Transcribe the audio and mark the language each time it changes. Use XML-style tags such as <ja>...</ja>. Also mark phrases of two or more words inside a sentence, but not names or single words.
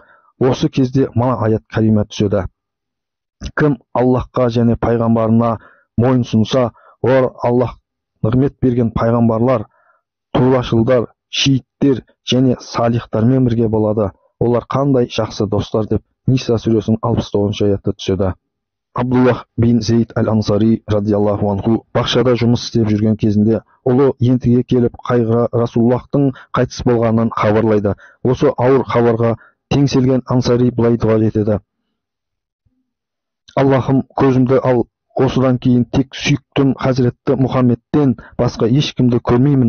<kk>Осы кезде мына аят кәрима түседі. Кім Аллахқа және пайғамбарына мойынсұнса, олар Аллах нығмет берген пайғамбарлар, турашылдар, шииттер және салихтармен бірге болады. Олар қандай жақсы достар, деп Ниса сүресінің 69 аятта түседі. Абдуллах бин Зейд әл-Ансари</kk> <ar>رضي الله عنه</ar> <kk>бақшада жұмыс істеп жүрген кезінде ұлы ентіге келіп қайғыра Расулуллахтың қайтыс болғанын хабарлайды. Осы ауыр хабарға теңселген Ансари былай дуа етеді. Аллахым, көзімді ал, осыдан кейін тек сүйіктім Хазіретті Мұхаммедтен басқа ешкімді көрмеймін.</kk>